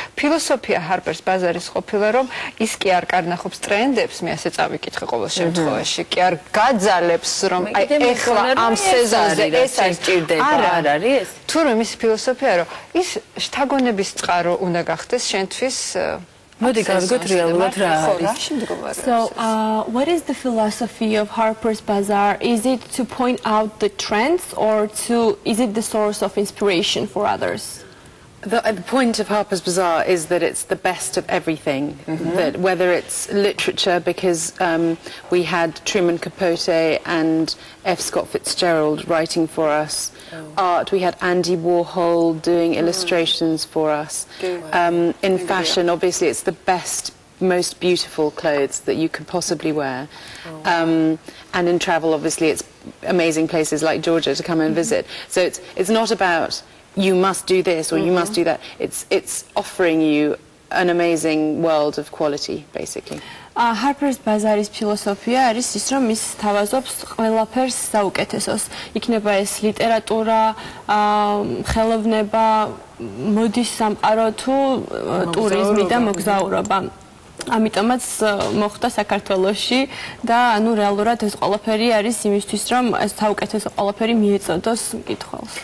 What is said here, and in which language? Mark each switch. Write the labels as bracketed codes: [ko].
[ka] ფილოსოფია ჰარპერს ბაზარის ყოფილა, რომ ის კი არ კარნახობს ტრენდებს, მე ასე წავიკითხე ყოველ შემთხვევაში, კი არ გაძალებს, რომ აი ეხლა ამ სეზონზე ეს არის ჭირდება, არ არის? თურმე მისი ფილოსოფია, რომ ის შთაგონების წყარო უნდა გახდეს შენთვის. მოდი გავიგოთ რეალურად რა არის. [en] So, what is the philosophy of Harper's Bazaar? Is it to point out the trends or is it the source of inspiration for others? The point of Harper's Bazaar is that it's the best of everything. That whether it's literature, because we had Truman Capote and F. Scott Fitzgerald writing for us. Art, we had Andy Warhol doing illustrations for us. In fashion, obviously, it's the best, most beautiful clothes that you could possibly wear. And in travel, obviously, it's amazing places like Georgia to come and visit. So it's not about you must do this or you must do that. It's offering you an amazing world of quality, basically. [ka] Harper's Bazaar-ის ფილოსოფია არის ის, რომ ის თავაზობს ყველაფერს საუკეთესოს. იქნება ეს ლიტერატურა, ხელოვნება, მოდის სამყარო თუ ტურიზმი და მოგზაურობა. ამიტომაც მოხდა საქართველოში და ანუ რეალურად ეს ყველაფერი არის იმისთვის, რომ ეს საუკეთესო ყველაფერი მიეწოდოს მკითხველს.